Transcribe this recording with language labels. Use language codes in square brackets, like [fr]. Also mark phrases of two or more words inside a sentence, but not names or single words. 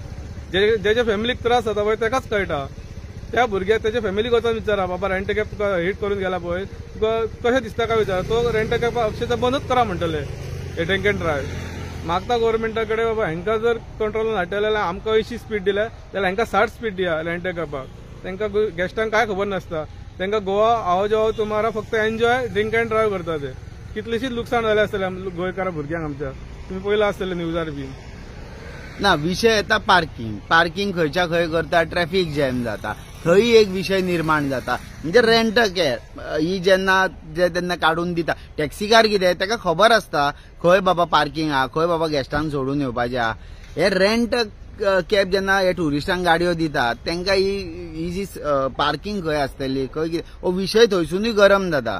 [kok] जे फॅमिलीक त्रास जाता पळय तेकाच कळटा त्या भुरग्याक तेजे फॅमिलीक वचून विचारा बाबा [en] rent cab [kok] तुका हिट करून गेला पळय तुका कशें दिसता काय विचारा तो [en] rent cab [kok] अक्षरशः बंदूच करा म्हणटले हे [en] drink and drive [kok] मागता गव्हर्मेंटा कडेन बाबा हांकां जर कंट्रोलान हाडटले जाल्यार आमकां 80 स्पीड दिल्या जाल्यार हांकां 60 स्पीड दिया रेंट कॅबाक तांकां गेस्टांक काय खबर नासता तांकां गोवा [hi] आओ जाओ तुम्हारा [kok] फक्त [en] enjoy drink and drive [kok] करता ते कितलीशीच लुकसाण जालें आसतलें गोंयकारां भुरग्यांक आमच्या तुम्ही पयला आसतलें न्यूजार बी ना विषय येता पार्किंग खंयच्या खंय करता [en] traffic jam [kok] जाता थंय एक विषय निर्माण जाता म्हणजे [en] rent cab [kok] ही जेन्ना काढून दिता टॅक्सीकार कितें ताका खबर आसता खंय बाबा पार्किंग हा खंय बाबा गेस्टांक सोडून येवपाचें हा हे [en] rent cab [kok] जेन्ना हे टुरिस्टांक गाडयो दितात तांकां ही जी पार्किंग खंय आसतली खंय कितें हो विशय थंयसूनय गरम जाता